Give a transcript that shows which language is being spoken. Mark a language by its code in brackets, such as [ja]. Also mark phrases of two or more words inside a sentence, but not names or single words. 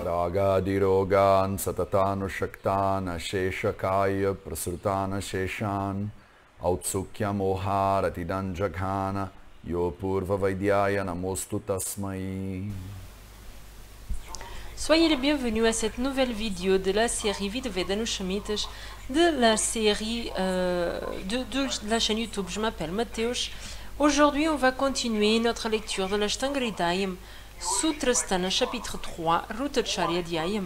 [sa] Agadirogan satatanu shaktana sheshakaya prasrutana sheshan autsukya moharatidan jaghana yo purva vaidyaya namostu tasmai. [fr] Soyez les bienvenus à cette nouvelle vidéo de la série Vidvedanushamitas de la série de la chaîne YouTube. Je m'appelle Mateusz. Aujourd'hui, on va continuer notre lecture de l'Ashtanga-hridayam, Sutrasthana chapitre 3, Rutacharya-dhyayam.